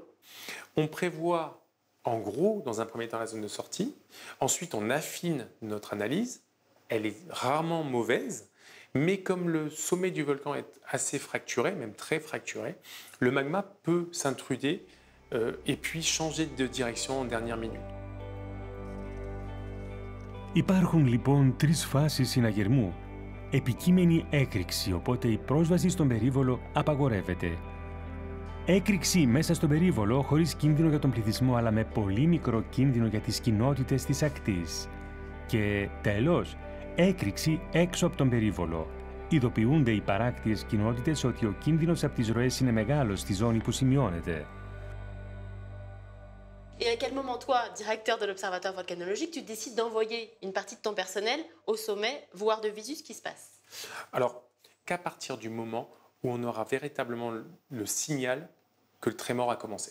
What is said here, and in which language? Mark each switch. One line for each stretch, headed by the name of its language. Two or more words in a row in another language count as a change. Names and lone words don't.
French: On prévoit en gros, dans un premier temps, la zone de sortie. Ensuite, on affine notre analyse. Elle est rarement mauvaise, mais comme le sommet du volcan est assez fracturé, même très fracturé, le magma peut s'intruder et puis changer de direction en dernière minute.
Greek: Υπάρχουν λοιπόν 3 φάσεις συναγερμού. Επικείμενη έκρηξη, οπότε η πρόσβαση στον περίβολο απαγορεύεται. Έκρηξη μέσα στον περίβολο χωρίς κίνδυνο για τον πληθυσμό, αλλά με πολύ μικρό κίνδυνο για τις κοινότητες της ακτής. Και τέλος, έκρηξη έξω από τον περίβολο. Ειδοποιούνται οι παράκτιες κοινότητες ότι ο κίνδυνος από τις ροές είναι μεγάλος στη ζώνη που σημειώνεται.
French: Et à quel moment, toi, directeur de l'Observatoire volcanologique, tu décides d'envoyer une partie de ton personnel au sommet, voir de visu ce qui se passe? Alors, qu'à partir du moment où on aura véritablement le signal que le trémor a commencé.